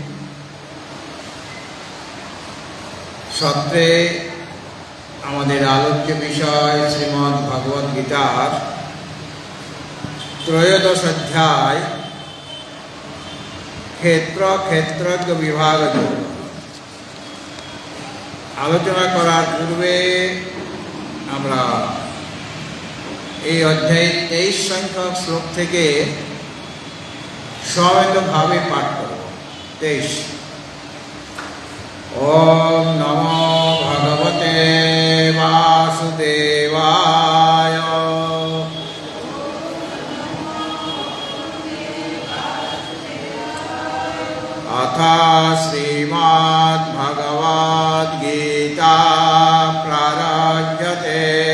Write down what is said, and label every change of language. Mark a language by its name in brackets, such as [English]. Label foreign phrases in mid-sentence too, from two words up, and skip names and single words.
[Bangla] সত্রে আমাদের আলোচ্য বিষয় শ্রীমদ্ ভগবদ গীতার ত্রয়োদশ অধ্যায় ক্ষেত্র ক্ষেত্রজ্ঞ বিভাগ যোগ আলোচনা করার পূর্বে আমরা এই অধ্যায় 23 সংখ্যক শ্লোক থেকে সমবেতভাবে পাঠ করব। [Sanskrit] 23 ওম নমো ভগবতে বাসুদেবায় अथ श्रीमद् भगवद गीता प्रारभ्यते।